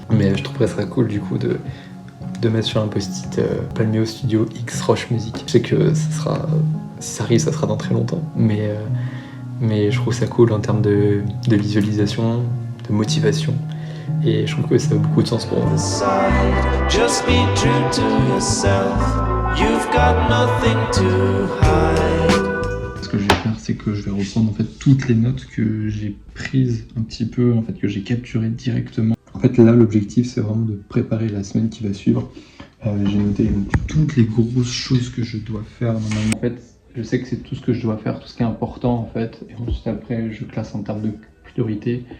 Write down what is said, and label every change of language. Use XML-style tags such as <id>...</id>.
<fr>Mais je trouverais ça cool du coup de mettre sur un post-it Palmio Studio X Roche Music. Je sais que ça sera, si ça arrive, ça sera dans très longtemps. Mais je trouve ça cool en termes de visualisation, de motivation. Et je trouve que ça a beaucoup de sens pour moi.</fr> <en>Just be true to yourself. You've got nothing to hide.</en> <fr>Ce que je vais faire, c'est que je vais reprendre en fait toutes les notes que j'ai prises un petit peu, en fait que j'ai capturées directement. En fait là l'objectif c'est vraiment de préparer la semaine qui va suivre. J'ai noté donc, toutes les grosses choses que je dois faire normalement. En fait je sais que c'est tout ce que je dois faire, tout ce qui est important en fait, et ensuite après je classe en termes de priorité.</fr>